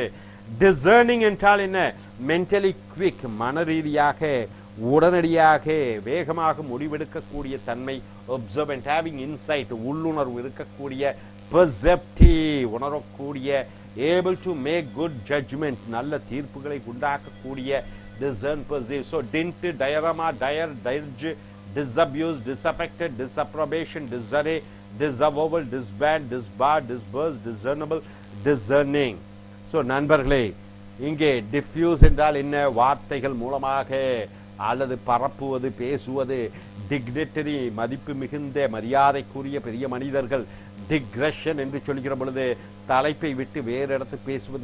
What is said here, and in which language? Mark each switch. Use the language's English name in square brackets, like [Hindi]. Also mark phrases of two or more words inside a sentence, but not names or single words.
[Tamil] டிசர்னிங் என்றால் என்ன, [English] mentally quick, [Tamil] மன ரீதியாக உடனடியாக வேகமாக முடிவெடுக்கக்கூடிய தன்மை. [English] observe and having insight, [Tamil] உள்ளுணர்வு இருக்கக்கூடிய. பெர்செப்டிவ், உணரக்கூடிய. [English] able to make good judgment, [Tamil] நல்ல தீர்ப்புகளை உண்டாக்கக்கூடிய. [English] discern, perceive. So dint, diorama, dire, dirge, disabuse, disaffected, disapprobation, disarray, disavowal, disband, disbar, disburse, discernible, discerning. [Tamil] ஸோ நண்பர்களே, இங்கே டிஃப்யூஸ் என்றால் என்ன? வார்த்தைகள் மூலமாக அல்லது பரப்புவது, பேசுவது. டிக்னிட்டரி, மதிப்பு மிகுந்த, மரியாதைக்குரிய பெரிய மனிதர்கள். டிக்ரெஷன் என்று சொல்கிற பொழுது தலைப்பை விட்டு வேறு இடத்து பேசுவது.